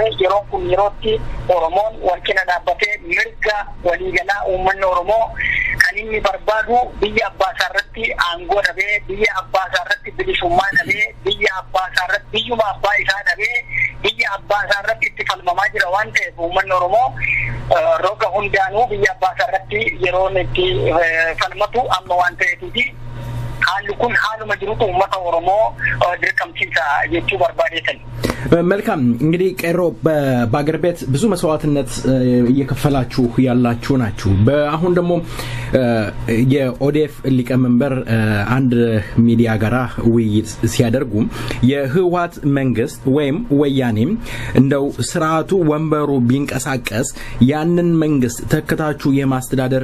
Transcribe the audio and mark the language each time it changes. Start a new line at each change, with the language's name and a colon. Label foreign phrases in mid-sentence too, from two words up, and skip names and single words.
Oromo: Yeroon kun yerootti Oromoon wal cina dhaabbatee mirga waliigalaa uummanni Oromoo kan inni barbaadu biyya abbaa isaa irratti aangoo dhabee biyya abbaa isaa irratti bilisummaa dhabee biyya abbaa isaa irratti biyyuma abbaa isaa dhabee biyya abbaa isaa irratti itti falmamaa jira waan ta'eef uummanni Oromoo roga hundaanuu biyya abbaa isaa irratti yeroo itti falmatu amma waan ta'eefi haalli kun haaluma jirutu uummata Oromoo dirqamsiisa jechuu barbaadeetan.
Amharic: መልካም እንግዲህ ቀሮ በአገር ቤት ብዙ መስዋዕትነት እየከፈላችሁ ያላችሁ ናችሁ። በአሁን ደግሞ የኦዴፍ ሊቀመንበር አንድ ሚዲያ ጋራ ውይይት ሲያደርጉ የህወሓት መንግስት ወይም ወያኔም እንደው ስርዓቱ ወንበሩ ቢንቀሳቀስ ያንን መንግስት ተከታችሁ የማስተዳደር